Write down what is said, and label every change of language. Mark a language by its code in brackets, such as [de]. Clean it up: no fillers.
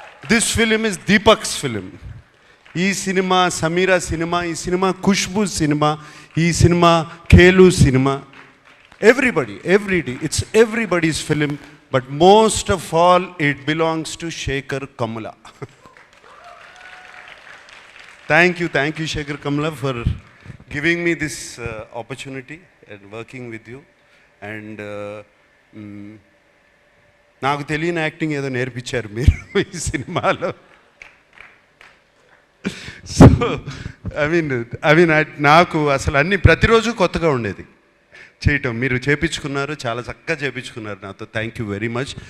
[en] This film is Deepak's film. [te] ఈ cinema Sameera cinema, ఈ cinema Khushbu cinema, ఈ cinema ఖేలు cinema. [en] Everybody, it's everybody's film, but most of all it belongs to Shekhar Kamala. Thank you Shekhar Kamala for giving me this opportunity and working with you. [te] And నాకు తెలియని acting ఏదో నేర్పించారు మీరు ఈ సినిమాలో. [en] so I mean [te] నాకు అసలు అన్నీ ప్రతిరోజు కొత్తగా ఉండేది చేయటం. మీరు చేపించుకున్నారు, చాలా చక్కగా చేపించుకున్నారు నాతో. [en] Thank you very much.